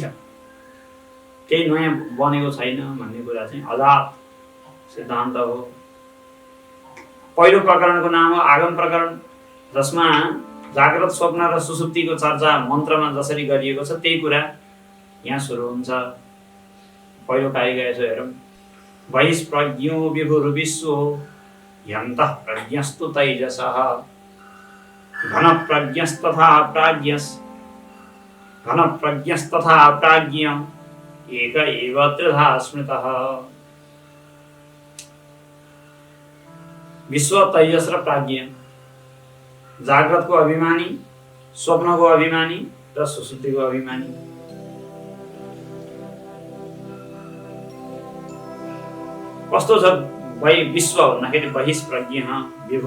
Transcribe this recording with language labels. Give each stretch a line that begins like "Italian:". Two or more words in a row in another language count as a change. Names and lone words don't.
Nepali: केही नयाँ बनेको छैन भन्ने कुरा चाहिँ अजात सिद्धान्त हो। पहिलो प्रकरणको नाम हो आगम प्रकरण, जसमा जाग्रत स्वप्न र सुसुप्तिको चर्चा मन्त्रमा जसरी गरिएको छ त्यही कुरा यहाँ सुरु हुन्छ। पहिलो कारिका यसो हेरौँ।
Sanskrit: बहिष्प्रज्ञो विभुर्विश्वो ह्यन्तः प्रज्ञस्तु तैजसः घनप्रज्ञस्तथा प्राज्ञ एक एव त्रिधा स्मृतः।
Nepali: विश्व, तैजस र प्राज्ञ, जाग्रतको अभिमानी, स्वप्नको अभिमानी र सुसुप्तिको अभिमानी। कस्तो छ विश्व भन्दाखेरि
Sanskrit: बहिष्प्रज्ञ विभु।